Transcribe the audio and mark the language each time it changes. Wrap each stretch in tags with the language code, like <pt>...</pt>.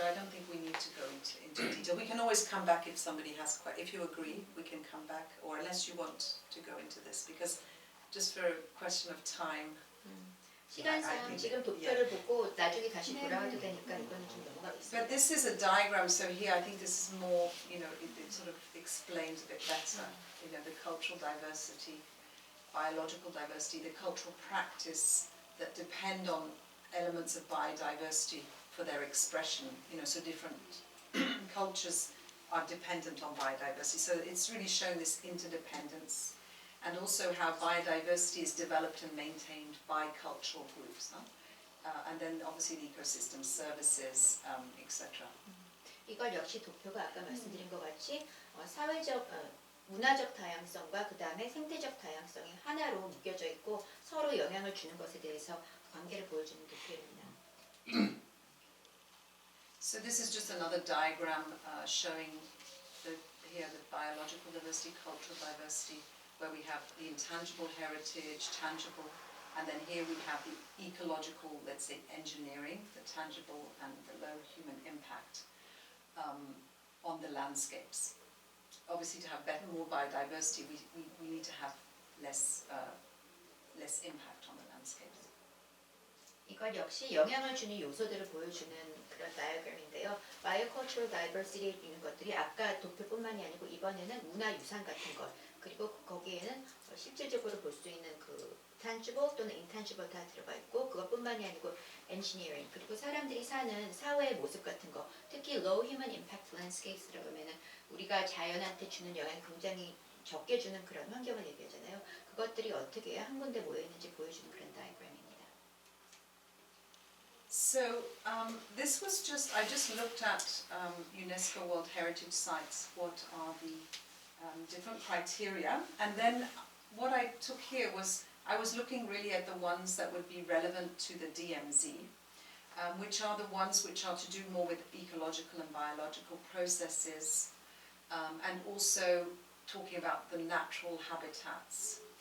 <en>But I don't think we need to go into detail. We can always come back if somebody has if you agree, we can come back, or unless you want to go into this, because just for a question of time.</en> <ko>시간상 지금 도표를 보고 나중에 다시 돌아와도 되니까 이거는 좀 넘어가겠습니다.</ko> <en>But this is a diagram, so here I think this is more, it sort of explains a bit better, the cultural diversity, biological diversity, the cultural practice that depend on elements of biodiversity for their expression, so different cultures are dependent on biodiversity. So it's really showing this interdependence, and also how biodiversity is developed and maintained by cultural groups, and then obviously the ecosystem services, etc.</en> <ko>이걸 역시 도표가 아까 말씀드린 것 같이 사회적, 문화적 다양성과 그 다음에 생태적 다양성이 하나로 묶여져 있고 서로 영향을 주는 것에 대해서 관계를 보여주는 도표입니다.</ko> <en>So this is just another diagram showing here the biological diversity, cultural diversity, where we have the intangible heritage, tangible, and then here we have the ecological, let's say, engineering, the tangible and the low human impact on the landscapes. Obviously, to have more biodiversity, we need to have less impact on the landscapes.</en> <ko>이건 역시 영향을 주는 요소들을 보여주는 그런 다이어그램인데요. Biocultural diversity에 있는 것들이 아까 도표뿐만이 아니고 이번에는 문화유산 같은 것, 그리고 거기에는 실질적으로 볼 수 있는 그 tangible 또는 intangible 다 들어가 있고 그것뿐만이 아니고 engineering, 그리고 사람들이 사는 사회의 모습 같은 거, 특히</ko> <en>low human impact landscapes</en> <ko>라고 하면은 우리가 자연한테 주는 영향 굉장히 적게 주는 그런 환경을 얘기하잖아요. 그것들이 어떻게 한 군데 모여 있는지 보여주는 그런 다이어그램입니다.</ko> <en>So this was I just looked at UNESCO World Heritage Sites, what are the different criteria, and then what I took here was I was looking really at the ones that would be relevant to the DMZ, which are the ones which are to do more with ecological and biological processes, and also talking about the natural habitats.</en>